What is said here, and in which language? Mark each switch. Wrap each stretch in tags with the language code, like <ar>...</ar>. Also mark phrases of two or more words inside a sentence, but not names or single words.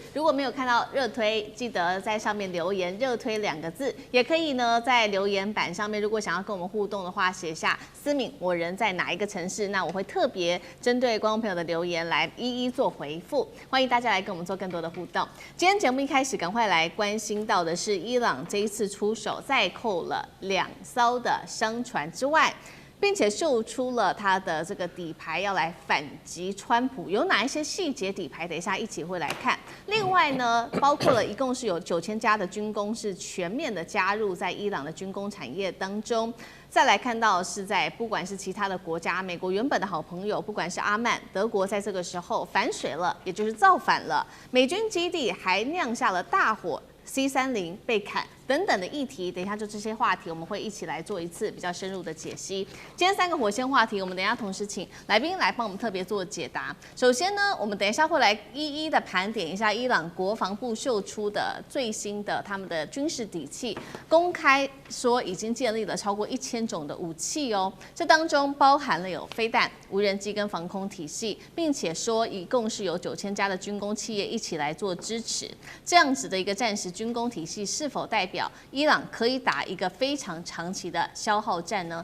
<zh>如果沒有看到熱推，記得在上面留言熱推2個字，也可以呢在留言板上面，如果想要跟我們互動的話，寫下思敏我人在哪一個城市，那我會特別針對觀眾朋友的留言來一一做回復。歡迎大家來跟我們做更多的互動。今天節目一開始，趕快來關心到的是伊朗這一次出手再扣了2艘的商船之外，並且秀出了他的這個底牌要來反擊川普，有哪一些細節底牌？等一下一起會來看。另外呢，包括了一共是有9000家的軍工是全面的加入在伊朗的軍工產業當中。再來看到是在不管是其他的國家，美國原本的好朋友，不管是阿曼、德国，在這個時候反水了，也就是造反了，美軍基地還釀下了大火。C-30被砍等等的議題，等一下就這些話題，我們會一起來做一次比較深入的解析。今天3個火線話題，我們等一下同時請來賓來幫我們特別做解答。首先呢，我們等一下會來一一的盤點一下伊朗國防部秀出的最新的他們的軍事底氣，公開說已經建立了超過1000種的武器哦，這當中包含了有飛彈、無人機跟防空體系，並且說一共是有9000家的軍工企業一起來做支持，這樣子的一個戰時軍工體系是否代表伊朗可以打一個非常長期的消耗戰呢？</zh>